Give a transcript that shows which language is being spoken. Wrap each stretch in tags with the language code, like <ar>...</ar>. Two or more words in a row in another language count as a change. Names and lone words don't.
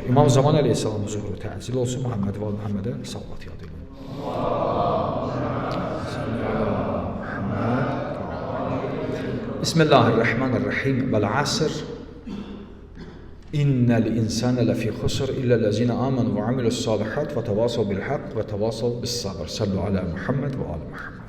<az>İmam Zaman əleyhissalam huzuru təcil olsun. Muhammed və Muhammedə sallat yad edin.</az> <ar>بسم الله الرحمن الرحيم. والعصر. إن الإنسان لفي خسر إلا الذين آمنوا وعملوا الصالحات وتواصوا بالحق وتواصوا بالصبر. صلوا على محمد وعلى محمد.</ar>